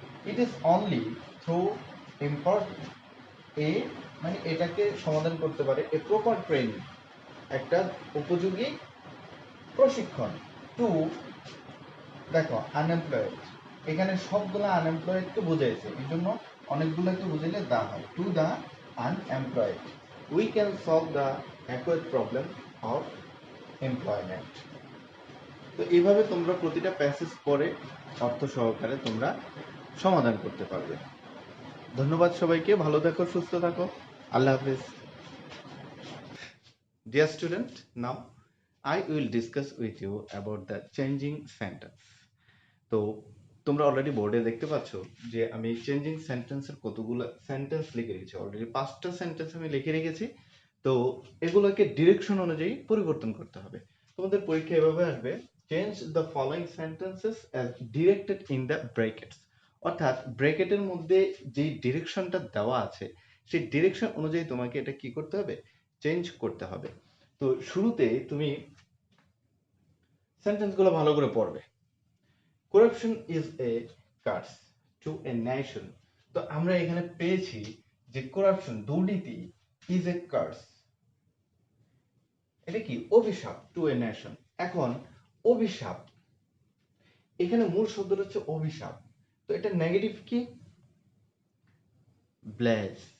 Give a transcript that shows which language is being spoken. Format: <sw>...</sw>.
<bn>It is only through important, এ মানে এটাকে সমাধান করতে পারে এ প্রপার ট্রেনিং, একটা উপযোগী প্রশিক্ষণ, টু, দেখো আনএমপ্লয়েড, এখানে সবগুলো আনএমপ্লয়েডকে বোঝাইছে, এই জন্য অনেকগুলোকে বুঝাইলে দা হয়,</bn> <en>To the unemployed we can solve the acute problem of employment.</en> <bn>তো এইভাবে তোমরা প্রতিটা প্যাসেজ পড়ে অর্থ সহকারে তোমরা সমাধান করতে পারবে। ধন্যবাদ সবাইকে, ভালো থাকো, সুস্থ থাকো, আল্লাহ হাফেজ।</bn> <en>Dear student, now I will discuss with you about the changing sentence.</en> <bn>তো তোমরা অলরেডি বোর্ডে দেখতে পাচ্ছ যে আমি চেঞ্জিং সেন্টেন্সের কতগুলো সেন্টেন্স লিখে রেখেছি, অলরেডি 5টা সেন্টেন্স আমি লিখে রেখেছি। তো এগুলোকে ডিরেকশন অনুযায়ী পরিবর্তন করতে হবে। তোমাদের পরীক্ষা এভাবে আসবে,</bn> <en>change the following sentences as directed in the brackets,</en> <bn>অর্থাৎ ব্র্যাকেটের মধ্যে যে ডিরেকশনটা দেওয়া আছে সেই ডিরেকশন অনুযায়ী তোমাকে এটা কি করতে হবে, চেঞ্জ করতে হবে। তো শুরুতে তুমি সেন্টেন্সগুলো ভালো করে পড়বে।</bn> <en>Corruption is a curse to a nation.</en> <bn>তো আমরা এখানে পেয়েছি যে corruption, দুর্নীতি, is a curse, এটা কি, অভিশাপ, to a nation। এখন অভিশাপ, এখানে মূল শব্দটা হচ্ছে অভিশাপ, তো এটা নেগেটিভ কি, ব্লেজ।</bn>